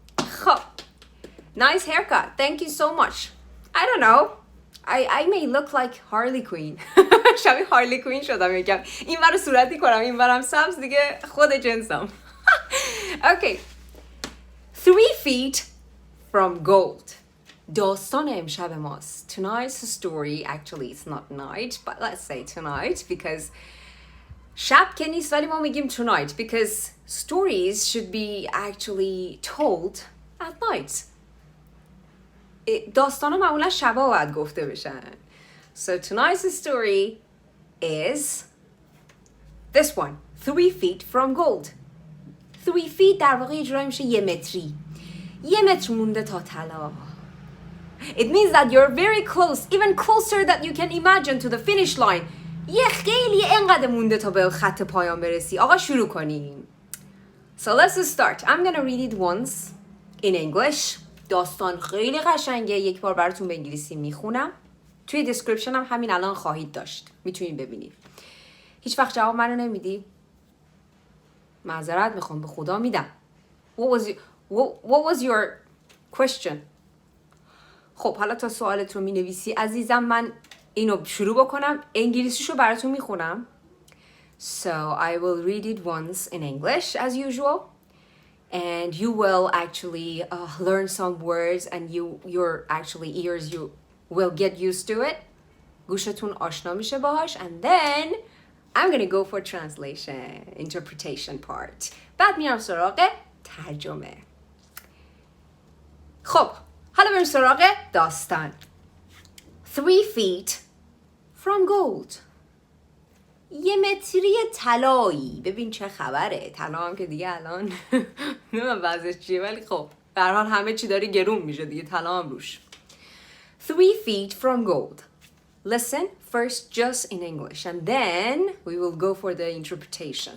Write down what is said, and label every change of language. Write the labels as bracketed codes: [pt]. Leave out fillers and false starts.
[en] خب nice haircut. Thank you so much. I don't know. I may look like Harley Quinn. [fa] شبیه هارلی کوین شدم یکم. این برای صورتی کنم این برم سبز دیگه خود جنسم. [en] Okay. 3 feet from gold. [fa] داستان امشب ماست. [en] Tonight's story, actually it's not night, but let's say tonight because [fa] شب که نیست ولی ما میگیم [en] tonight because stories should be actually told at night. [fa] داستانا معمولا شبا باید گفته بشن. [en] So tonight's story is this one. 3 feet from gold. 3 feet [fa] در واقع اجرا میشه 1 متری. 1 متر مونده تا طلا. [en] It means that you're very close, even closer than you can imagine to the finish line. [fa] یه خیلی انقدر مونده تا به خط پایان برسی. آقا شروع کنیم. [en] So let's start. I'm gonna read it once in English. [fa] داستان خیلی قشنگه. یک بار براتون به انگلیسی میخونم. توی دیسکریپشن هم همین الان خواهید داشت. میتونید ببینید. هیچ وقت جواب منو نمیدی؟ معذرت میخوام به خدا میدم. [en] What was your question? [fa] خب حالا تا سوالت رو مینویسی عزیزم من اینو شروع بکنم. انگلیسیشو براتون میخونم. [en] So I will read it once in English as usual. And you will actually learn some words and your actually ears you will get used to it. [fa] گوشتون آشنا میشه باهاش [en] and then I'm gonna go for translation, interpretation part. [fa] بعد میرم سراغ ترجمه. خب حالا بریم سراغ داستان. [en] 3 feet from gold. [fa] 1 متری طلایی. ببین چه خبره. طلا هم که دیگه الان نمیدونم وضعش چیه ولی خب به هر حال همه چی داره گرون میشه دیگه طلا هم روش. [en] 3 feet from gold. Listen first just in English and then we will go for the interpretation.